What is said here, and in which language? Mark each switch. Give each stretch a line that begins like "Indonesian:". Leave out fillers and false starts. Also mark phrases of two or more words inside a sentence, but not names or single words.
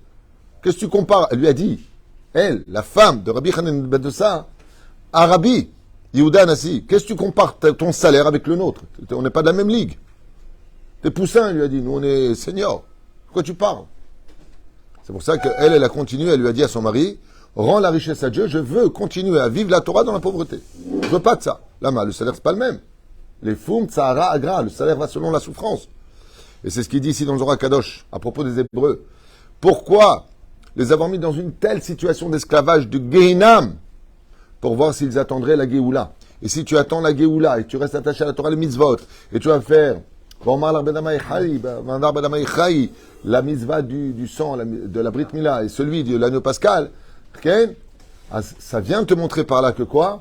French: Qu'est-ce que tu compares? Elle lui a dit, elle, la femme de Rabbi Hanina ben Dosa, à Rabbi Yehuda Nassi, qu'est-ce que tu compares ton salaire avec le nôtre? On n'est pas de la même ligue. T'es poussin, elle lui a dit, nous on est seniors. Pourquoi tu parles? C'est pour ça qu'elle a continué, elle lui a dit à son mari, rends la richesse à Dieu, je veux continuer à vivre la Torah dans la pauvreté. Je veux pas de ça. Là, le salaire, c'est pas le même.
Aramaic: לפום צערא אגרא,
French: le salaire va selon la souffrance. Et c'est ce qu'il dit ici dans le
Hebrew: זוהר קדוש,
French: à propos des Hébreux. Pourquoi les avoir mis dans une telle situation d'esclavage, de Gehinam, pour voir s'ils attendraient la Géoula. Et si tu attends la Géoula et tu restes attaché à la Torah, les mitzvot, et tu vas faire la mitzvah du sang, de la
Hebrew: ברית מילה,
French: et celui de l'agneau pascal, ça vient te montrer par là que quoi?